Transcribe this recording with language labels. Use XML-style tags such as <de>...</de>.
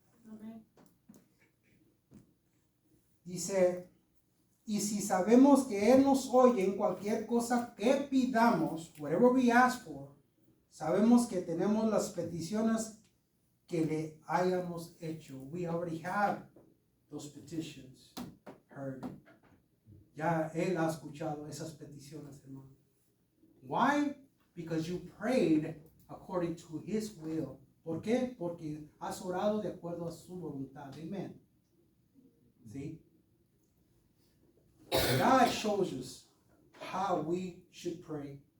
<es>Amén. Dice, y si sabemos que Él nos oye en cualquier cosa que pidamos,</es> <en>whatever we ask for,</en> <es>sabemos que tenemos las peticiones que le hayamos hecho.</es> <en>We already have those petitions heard.</en> <es>Ya Él ha escuchado esas peticiones, hermano.</es> <en>Why? Because you prayed according to His will.</en> <es>¿Por qué? Porque has orado de acuerdo a su voluntad. Amen. ¿Sí?</es> <en>God shows us how we should pray.</en>